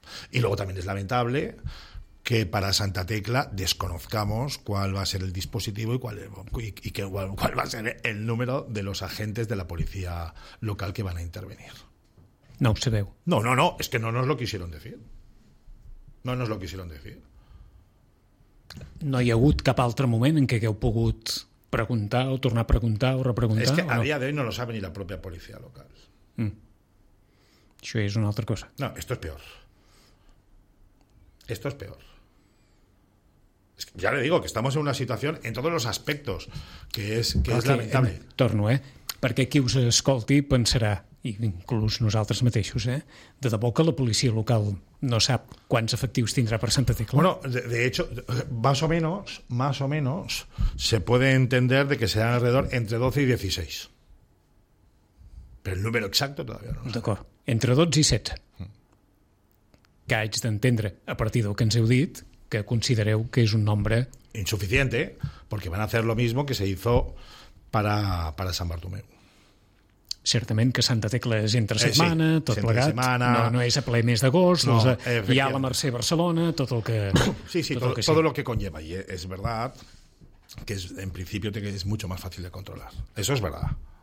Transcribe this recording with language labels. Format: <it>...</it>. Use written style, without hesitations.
<es>Y luego también es lamentable que para Santa Tecla desconozcamos cuál va a ser el dispositivo y cuál va a ser el número de los agentes de la policía local que van a intervenir.</es> <ca>No se veu.</ca> <es>No, es que no nos lo quisieron decir. No nos lo quisieron decir.</es> <ca>No hi ha hagut cap altre moment en què hagueu pogut preguntar o tornar a preguntar o repreguntar? És que a dia d'avui</ca> <es>no lo sabe</es> <ca>ni la pròpia policia local. Això és una altra cosa.</ca> <es>No, esto es peor. Esto es peor. Es que ya le digo que estamos en una situación en todos los aspectos que es lamentable.</es> <ca>Torno, eh? Perquè qui us escolti pensarà, inclús nosaltres mateixos, eh? De debò que la policia local no sap quants efectius tindrà per Santa Tecla.</ca> <es>Bueno, de hecho, más o menos, se puede entender de que serán alrededor entre 12 y 16. Pero el número exacto todavía no.</es> <ca>D'acord. Entre 12 i 16. Que haig d'entendre, a partir del que ens heu dit, que considereu que és un nombre...</ca> <es>Insuficiente, porque van a hacer lo mismo que se hizo para San Bartomeu.</es> <ca>Certament que Santa Tecla és entre setmana, sí, tot plegat, setmana. No és a ple mes d'agost, no, hi ha la Mercè Barcelona, tot el que...</ca> <es>Sí, sí, todo lo que conlleva. Y es verdad que es, en principio es mucho más fácil de controlar. Eso es verdad.</es>